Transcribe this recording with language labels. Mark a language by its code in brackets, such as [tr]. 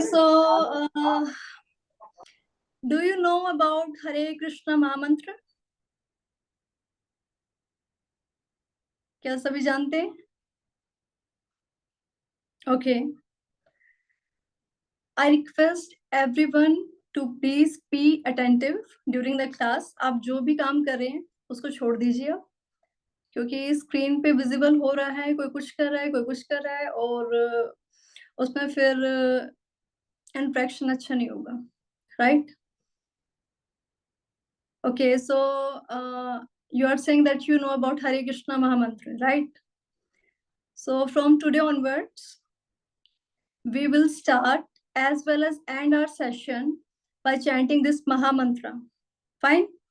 [en] So, do you know about Hare Krishna Mahamantra? [hi] क्या सभी जानते हैं? [en] Okay. I request everyone to please be attentive during the class. [hi] आप जो भी काम कर रहे हैं उसको छोड़ दीजिए, क्योंकि स्क्रीन पे विजिबल हो रहा है, कोई कुछ कर रहा है, कोई कुछ कर रहा है, और उसमें फिर इंट्रैक्शन अच्छा नहीं होगा, right? [en] Okay, so you are saying that you know about Hare Krishna Mahamantra, right? So from today onwards, we will start as well as end our session by chanting this Mahamantra. Fine?